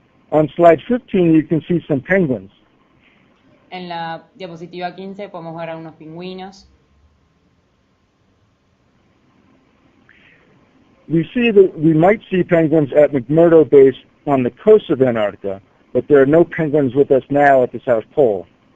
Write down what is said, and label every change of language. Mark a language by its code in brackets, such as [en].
[en] On slide 15, you can see some penguins. [es] En la diapositiva 15 podemos ver a unos pingüinos. [en] We see that we might see penguins at McMurdo Base on the coast of Antarctica, but there are no penguins with us now at the South Pole.